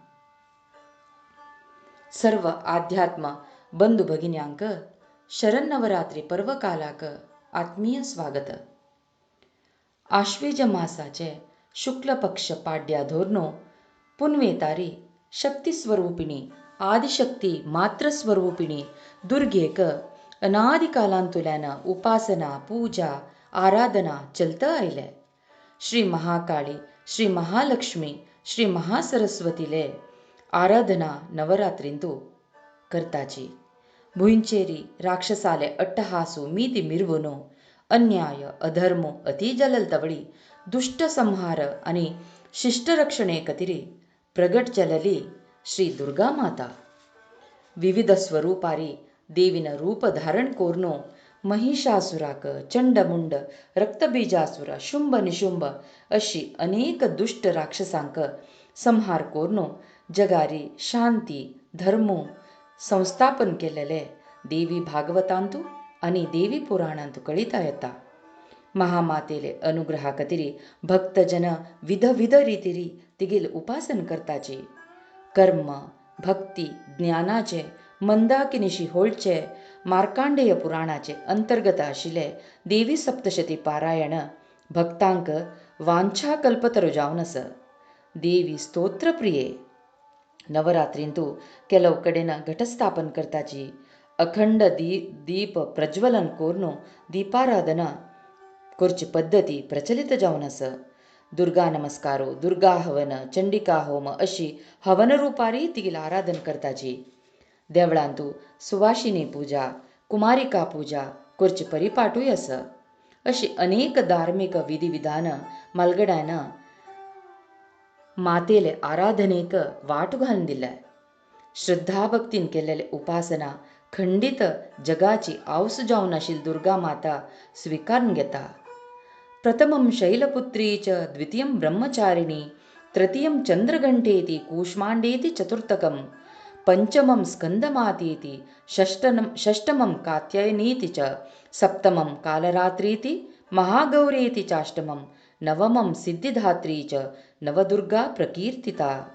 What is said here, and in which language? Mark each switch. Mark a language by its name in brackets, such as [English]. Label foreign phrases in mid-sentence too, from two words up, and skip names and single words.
[Konkani] सर्व आध्यात्म बंधू भगिन्यांक शरन्नवरात्री पर्वकालाक आत्मीय स्वागत. आश्वेज मासाचे शुक्ल पक्ष पाड्या धोरणो पुनवेतारी शक्ती स्वरूपिणी आदिशक्ती मात्र स्वरूपिणी दुर्गेक अनादि कालांतुल्यान उपासना पूजा आराधना चलत आयले. श्री महाकाळी श्री महालक्ष्मी श्री महासरस्वतीले आराधना नवरात्रींतू करताची. भुंयचेरी राक्षसाले अट्टहासू मीति मिरवून अन्याय अधर्म अति जललतवळी दुष्ट संहार आणि शिष्ट रक्षणे कतिरी प्रगट जलली श्री दुर्गा माता. विविध स्वरूपारी देवीन रूप धारण कोरनो महिषासुराक चंडमुंड रक्तबीजासुर शुंभ निशुंभ अशी अनेक दुष्ट राक्षसांक संहार कोरनो जगारी शांती धर्म संस्थापन केलेले देवी भागवतांतू आणि देवी पुराणांतू कळिता येता. महामातेले अनुग्रहा कतिरी भक्तजन विध रीतीरी तिगेल उपासन करताची. कर्म भक्ती ज्ञानाचे मंदाकिनिशी होळचे मार्कांडेय पुराणाचे अंतर्गत आशिले देवी सप्तशती पारायण भक्तांक वांछा कल्पतरू जावनस. देवी स्तोत्रप्रिये नवरात्रींतू [Kannada] ಕೆಲವು ಕಡೆನ [Konkani] ಘಟಸ್ಥಾಪನ करताची. अखंड दीप प्रज्वलन कोरनो दीपाराधना कोरची पद्धती प्रचलित जावन आसा. दुर्गा नमस्कारो दुर्गा हवन चंडिका होम अशी हवन रूपारी तिगेल आराधन करताची. देवळांतू सुवासिनी पूजा कुमारिका पूजा कोरची परिपाटूय आसा. अशी अनेक धार्मिक विधिविधान मलगड्यान मातेले आराधनेक वाट घालून दिल्या. श्रद्धा भक्तीन केलेले उपासना खंडित जगाची आवस जावन आशिल्ली दुर्गा माता स्वीकारून घेता. [Sanskrit] प्रथमं शैलपुत्री च द्वितीयं ब्रह्मचारिणी तृतीयं चंद्रघंटेति कूष्मांडेति चतुर्थकं पंचमं स्कंदमातेति षष्टमं कात्यायनीति च सप्तमं कालरात्रीति महागौरेति चाष्टमं नवमं सिद्धिदात्री च नवदुर्गा प्रकीर्तिता.